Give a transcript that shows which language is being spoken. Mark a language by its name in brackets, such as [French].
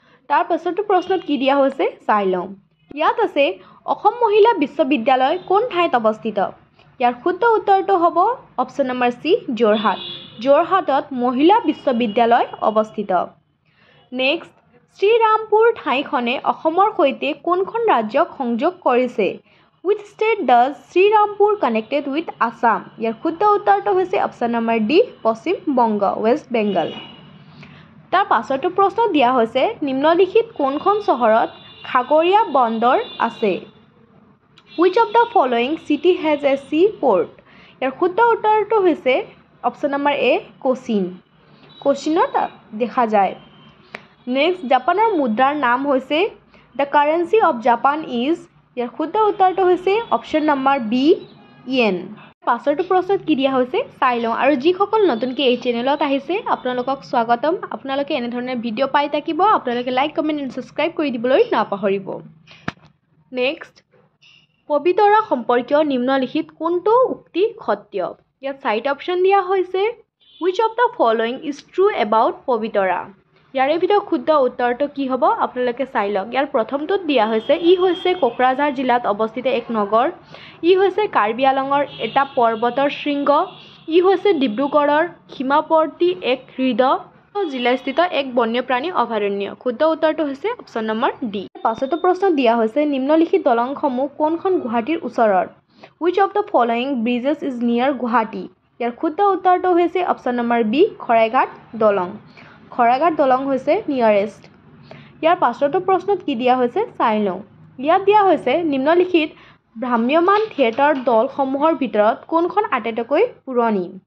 [Assamese] তাৰ পাছৰটো প্ৰশ্নত কি দিয়া হৈছে চাই লওঁ। ইয়াত আছে অসম মহিলা বিশ্ববিদ্যালয় কোন ঠাইত অৱস্থিত? ইয়াৰ শুদ্ধ উত্তৰটো হ'ব অপশ্যন নম্বৰ চি যোৰহাট। যোৰহাটত মহিলা বিশ্ববিদ্যালয় অৱস্থিত। নেক্সট, শ্ৰীৰামপুৰ ঠাইখনে অসমৰ সৈতে কোনখন ৰাজ্যক সংযোগ কৰিছে? [English] Which state does Srirampur connected with Assam? [Assamese] ইয়াৰ শুদ্ধ উত্তৰটো হৈছে option number D Paschim Banga, west Bengal. তাৰ পাছৰটো প্ৰশ্ন দিয়া হৈছে নিম্নলিখিত কোনখন চহৰত খাগৰীয়া বন্দৰ আছে? [English] Which of the following city has a sea port? [Assamese] ইয়াৰ শুদ্ধ উত্তৰটো হৈছে অপশ্যন নম্বৰ এ কোচিন। কোচিনত দেখা যায়। নেক্সট, জাপানৰ মুদ্ৰাৰ নাম হৈছে [English] The currency of Japan is. [Assamese] ইয়াৰ শুদ্ধ উত্তৰটো হৈছে অপশ্যন নম্বৰ বি ইয়েন। পাছৰটো প্ৰশ্নত কি দিয়া হৈছে চাই লওঁ। আৰু যিসকল নতুনকৈ এই চেনেলত আহিছে আপোনালোকক স্বাগতম। আপোনালোকে এনেধৰণে ভিডিঅ' পাই থাকিব। আপোনালোকে লাইক, কমেণ্ট এণ্ড ছাবস্ক্ৰাইব কৰি দিবলৈ নাপাহৰিব। নেক্সট, পবিতৰা সম্পৰ্কীয় নিম্নলিখিত কোনটো উক্তি সত্য? ইয়াত 4টা অপশ্যন দিয়া হৈছে [English] Which of the following is true about Pobitora? [Assamese] ইয়াৰে ভিতৰত শুদ্ধ উত্তৰটো কি হ'ব আপোনালোকে চাই লওক। ইয়াৰ প্ৰথমটোত দিয়া হৈছে ই হৈছে কোকৰাঝাৰ জিলাত অৱস্থিত এক নগৰ। ই হৈছে কাৰ্বি আংলঙৰ এটা পৰ্বতৰ শৃংগ। ই হৈছে ডিব্ৰুগড়ৰ সীমাৱৰ্তী এক হ্ৰদ জিলাস্থিত এক বন্যপ্ৰাণী অভয়াৰণ্য। শুদ্ধ উত্তৰটো হৈছে অপশ্যন নম্বৰ ডি। পাছতো প্ৰশ্ন দিয়া হৈছে নিম্নলিখিত দলংসমূহ কোনখন গুৱাহাটীৰ ওচৰত? [English] Which of the following bridges is near Guwahati? [Assamese] ইয়াৰ শুদ্ধ উত্তৰটো হৈছে অপশ্যন নম্বৰ বি শৰাইঘাট দলং। শৰাইঘাট দলং হৈছে নিয়াৰেষ্ট। ইয়াৰ পাছৰটো প্ৰশ্নত কি দিয়া হৈছে চাই লওঁ। ইয়াত দিয়া হৈছে নিম্নলিখিত ভ্ৰাম্যমাণ থিয়েটাৰ দলসমূহৰ ভিতৰত কোনখন আটাইতকৈ পুৰণি?